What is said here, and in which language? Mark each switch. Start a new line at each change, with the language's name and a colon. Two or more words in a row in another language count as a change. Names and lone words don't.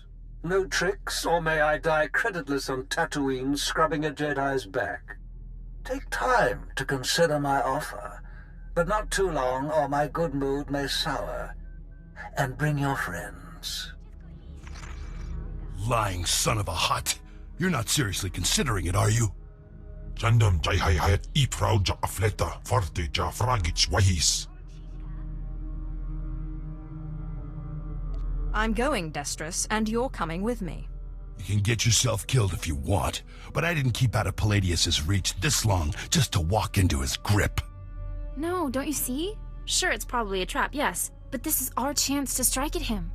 English: No tricks, or may I die creditless on Tatooine scrubbing a Jedi's back. Take time to consider my offer, but not too long, or my good mood may sour. And bring your friends. Lying son of a hut. You're not seriously considering it, are you? Jandam jai hai hayat iprau ja afleta forte ja fragich wahis. I'm going, Destrus, and you're coming with me. You can get yourself killed if you want, but I didn't keep out of Palladius's reach this long just to walk into his grip. No, don't you see? Sure, it's probably a trap, yes, but this is our chance to strike at him.